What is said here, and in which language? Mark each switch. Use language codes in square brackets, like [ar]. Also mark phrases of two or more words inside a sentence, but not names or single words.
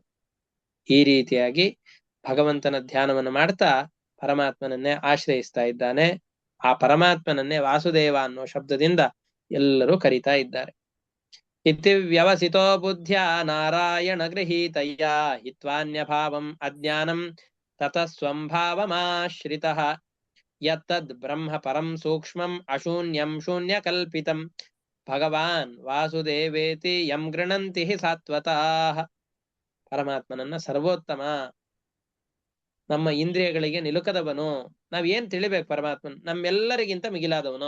[kn] ಈ ರೀತಿಯಾಗಿ ಭಗವಂತನ ಧ್ಯಾನವನ್ನು ಮಾಡ್ತಾ ಪರಮಾತ್ಮನನ್ನೇ ಆಶ್ರಯಿಸ್ತಾ ಇದ್ದಾನೆ. ಆ ಪರಮಾತ್ಮನನ್ನೇ ವಾಸುದೇವ ಅನ್ನೋ ಶಬ್ದದಿಂದ ಎಲ್ಲರೂ ಕರೀತಾ ಇದ್ದಾರೆ. [sa] ಇತಿ ವ್ಯವಸಿತೋ ಬುದ್ಧ್ಯ ನಾರಾಯಣ ಗೃಹೀತಯ್ಯ ಹಿತ್ವಾನ್ಯ ಭಾವಂ ಅಜ್ಞಾನಂ ತತಃ ಸ್ವಂಭಾವಮಾಶ್ರಿತಃ ಯತ್ತದ್ ಬ್ರಹ್ಮ ಪರಂ ಸೂಕ್ಷ್ಮಂ ಅಶೂನ್ಯಂ ಶೂನ್ಯ ಕಲ್ಪಿತಂ ಭಗವಾನ್ ವಾಸುದೇವೇತಿ ಯಂ ಗೃಣಂತಿ ಹಿ ಸಾತ್ವತಃ. [kn] ಪರಮಾತ್ಮನನ್ನ ಸರ್ವೋತ್ತಮ, ನಮ್ಮ ಇಂದ್ರಿಯಗಳಿಗೆ ನಿಲುಕದವನು. ನಾವೇನ್ ತಿಳಿಬೇಕು? ಪರಮಾತ್ಮನ್ ನಮ್ಮೆಲ್ಲರಿಗಿಂತ ಮಿಗಿಲಾದವನು.